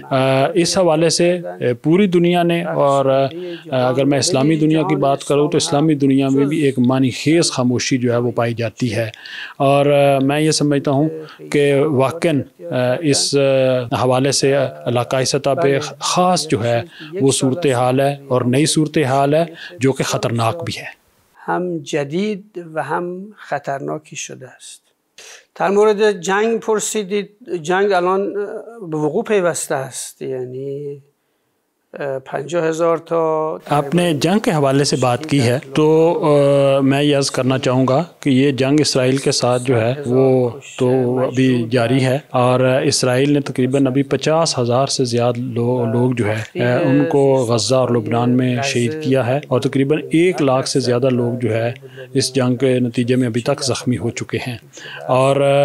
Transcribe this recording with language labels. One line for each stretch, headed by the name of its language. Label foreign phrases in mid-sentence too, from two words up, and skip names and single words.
Urdu: اس حوالے سے پوری دنیا نے، اور اگر میں اسلامی دنیا کی بات کروں تو اسلامی دنیا میں بھی ایک معنی خیز خاموشی جو ہے وہ پائی جاتی ہے، اور میں یہ سمجھتا ہوں کہ واقعاً اس حوالے سے علاقائی سطح پہ خاص جو ہے وہ صورتحال ہے اور نئی صورتحال ہے جو کہ خطرناک بھی ہے.
Persian: هم جدید و هم خطرناکی شده است. در مورد جنگ پرسیدید. جنگ الان به وقوع پیوسته است، یعنی 50,000 تا.
Urdu: آپ نے جنگ کے حوالے سے بات کی ہے تو میں یہ عرض کرنا چاہوں گا کہ یہ جنگ اسرائیل کے ساتھ جو ہے وہ تو ابھی جاری ہے، اور اسرائیل نے تقریباً ابھی 50,000 سے زیادہ لوگ جو ہے ان کو غزہ اور لبنان میں شہید کیا ہے، اور تقریباً 1 لاکھ سے زیادہ لوگ جو ہے اس جنگ کے نتیجے میں ابھی تک زخمی ہو چکے ہیں.